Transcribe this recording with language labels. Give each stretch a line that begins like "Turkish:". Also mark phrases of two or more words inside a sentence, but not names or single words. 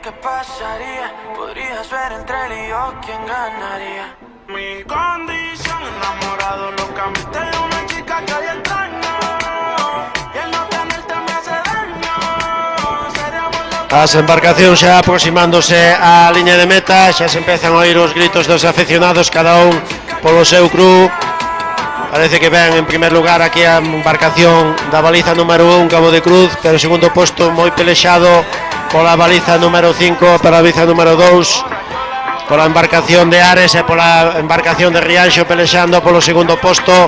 Spanish: ¿Qué pasaría? Podrías ver entre él y yo quién ganaría. Mi condición, enamorado locamente de una chica que hoy extraño. Y el no tenerte me hace daño. Seríamos locos.
Galician: As embarcacións xa aproximándose á liña de meta, xa se empezan a oír os gritos dos aficionados, cada un polo seu club. Parece que ven en primer lugar aquí a embarcación da baliza número 1, Cabo de Cruz, pero segundo posto moi pelexado pola baliza número 5, para a baliza número 2, pola embarcación de Ares e pola embarcación de Rianxo pelexando polo segundo posto.